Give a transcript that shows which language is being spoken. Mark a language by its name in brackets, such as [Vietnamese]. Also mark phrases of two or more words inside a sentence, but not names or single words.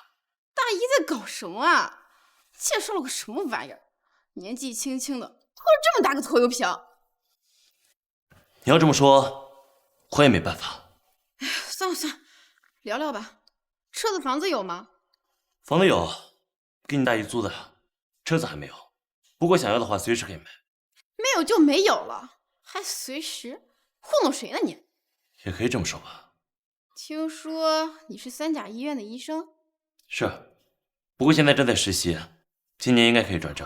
[Chinese] 大姨在搞什麼啊？介紹了個什麼玩意兒？年紀輕輕的，拖了這麼大個拖油瓶。你要這麼說，我也沒辦法。哎，算了算了，聊聊吧。車子房子有嗎？房子有，給你大姨租的。車子還沒有，不過想要的話隨時可以買。沒有就沒有了，還隨時？糊弄誰呢你？也可以這麼說吧。聽說你是3甲醫院的醫生？是，不過現在正在實習，今年應該可以轉正。